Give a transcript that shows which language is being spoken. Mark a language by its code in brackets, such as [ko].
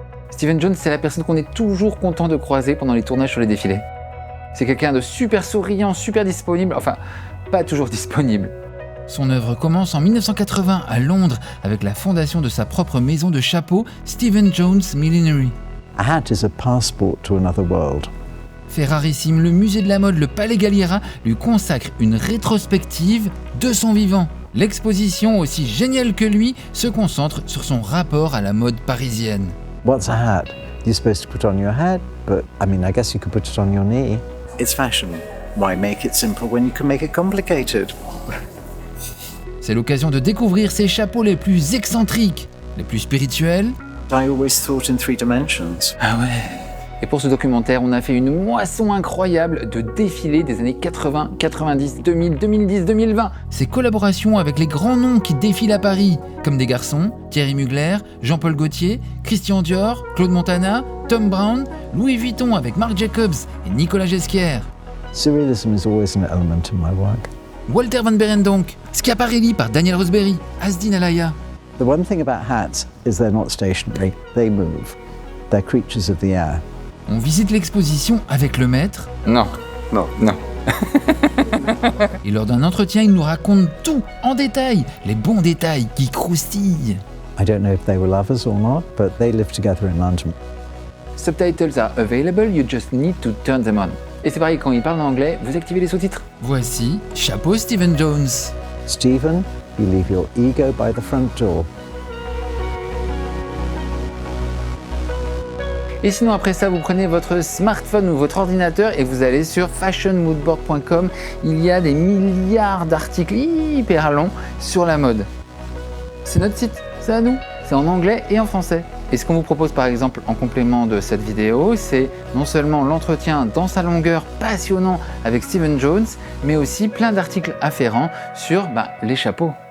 [fr] Stephen Jones, c'est la personne qu'on est toujours content de croiser pendant les tournages sur les défilés. C'est quelqu'un de super souriant, super disponible, enfin, pas toujours disponible. Son œuvre commence en 1980 à Londres avec la fondation de sa propre maison de chapeaux, Stephen Jones Millinery. [en] A hat is a passport to another world. [fr] Fait rarissime, le musée de la mode, le Palais Galliera, lui consacre une rétrospective de son vivant. L'exposition, aussi géniale que lui, se concentre sur son rapport à la mode parisienne. [en] What's a hat? You're supposed to put on your head, but I guess you could put it on your knee. It's fashion. Why make it simple when you can make it complicated? [fr] C'est l'occasion de découvrir ses chapeaux les plus excentriques, les plus spirituels. [en] I always thought in 3 dimensions. [fr] Ah ouais. Et pour ce documentaire, on a fait une moisson incroyable de défilés des années 80, 90, 2000, 2010, 2020. Ses collaborations avec les grands noms qui défilent à Paris, comme des garçons, Thierry Mugler, Jean-Paul Gaultier, Christian Dior, Claude Montana, Thom Browne, Louis Vuitton avec Marc Jacobs et Nicolas Ghesquière. [en] Surrealism is always an element in my work. [fr] Walter Van Beirendonck, Schiaparelli par Daniel Rosberry, Asdin Alaya. [en] The one thing about hats is they're not stationary. They move. They're creatures of the air. [fr] On visite l'exposition avec le maître. Non. Et lors d'un entretien, il nous raconte tout en détail, les bons détails qui croustillent. [en] I don't know if they were lovers or not, but they lived together in London. Subtitles are available, you just need to turn them on. [fr] Et c'est pareil, quand il parle en anglais, vous activez les sous-titres. Voici Chapeau Stephen Jones. [en] Stephen, you leave your ego by the front door. [fr] Et sinon, après ça, vous prenez votre smartphone ou votre ordinateur et vous allez sur fashionmoodboard.com. Il y a des milliards d'articles hyper longs sur la mode. C'est notre site, c'est à nous. C'est en anglais et en français. Et ce qu'on vous propose par exemple en complément de cette vidéo, c'est non seulement l'entretien dans sa longueur passionnant avec Stephen Jones, mais aussi plein d'articles afférents sur les chapeaux.